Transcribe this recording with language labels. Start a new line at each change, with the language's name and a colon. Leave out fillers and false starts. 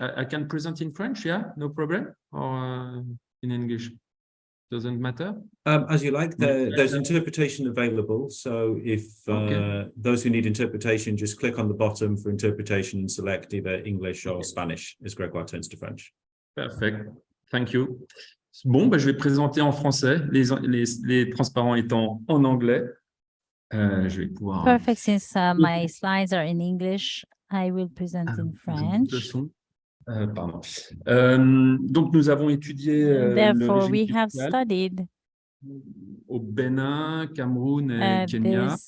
English: I can present in French, yeah, no problem, or in English. Doesn't matter. As you like. There's interpretation available. So if those who need interpretation, just click on the bottom for interpretation and select either English or Spanish as Gregoire turns to French. Perfect. Thank you.
French: Bon, je vais présenter en français, les transparents étant en anglais. Je vais pouvoir.
English: Perfect. Since my slides are in English, I will present in French.
French: Pardon. Donc, nous avons étudié
English: Therefore, we have studied
French: au Bénin, Cameroun et Kenya.